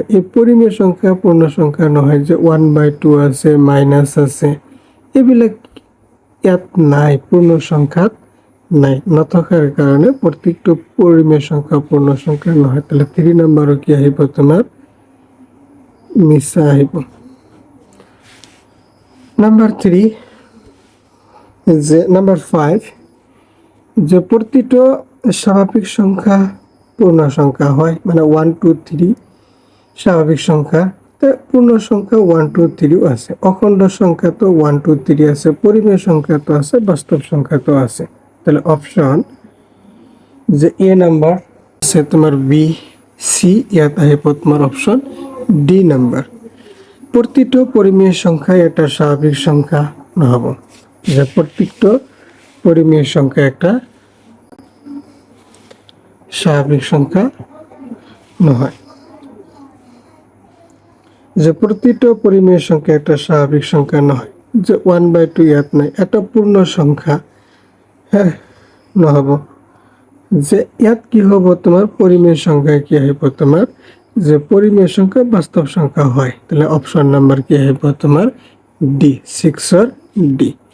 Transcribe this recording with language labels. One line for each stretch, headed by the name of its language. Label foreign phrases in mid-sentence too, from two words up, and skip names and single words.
Assamese: এই পৰিমেয় সংখ্যা পূৰ্ণ সংখ্যা নহয়। যে 1/2 আছে, মাইনাছ আছে, এইবিলাক ইয়াত নাই, পূৰ্ণ সংখ্যাত নাই নথকাৰ কাৰণে প্ৰত্যেকটো পৰিমেয় সংখ্যা পূৰ্ণ সংখ্যা নহয়। তাহলে 3 নম্বৰৰ কি আহিব তোমাৰ মিছা আহিব। নাম্বার 3 যে নাম্বার 5 যে প্রতিটো স্বাভাবিক সংখ্যা পূর্ণ সংখ্যা হয়, মানে 1 2 3 স্বাভাবিক সংখ্যা, পূর্ণ সংখ্যা 1 2 3 আছে, অখণ্ড সংখ্যা তো 1 2 3 আছে, পরিমেয় সংখ্যা তো আছে, বাস্তব সংখ্যা তো আছে। তাহলে অপশন যে
English: A number
Assamese: আছে তোমার বি সি, ইয়াত আহিব তোমার
English: option D number.
Assamese: প্রতিটো পরিমেয় সংখ্যা এটা স্বাভাবিক সংখ্যা নহব, যে প্রত্যেকটা পরিমেয় সংখ্যা একটা স্বাভাবিক সংখ্যা নহয়। যে প্রতিটা পরিমেয় সংখ্যা একটা স্বাভাবিক সংখ্যা নহয়, যে 1/2 ইয়াত নাই, এটা পূর্ণ সংখ্যা হ্যাঁ নহব। যে ইয়াত কি হব তোমার পরিমেয় সংখ্যা কি আহিব তোমার যে পরিমেয় সংখ্যা বাস্তব সংখ্যা হয়। তাহলে
English: option number
Assamese: কি আহিব তোমার ডি, 6 or ডি।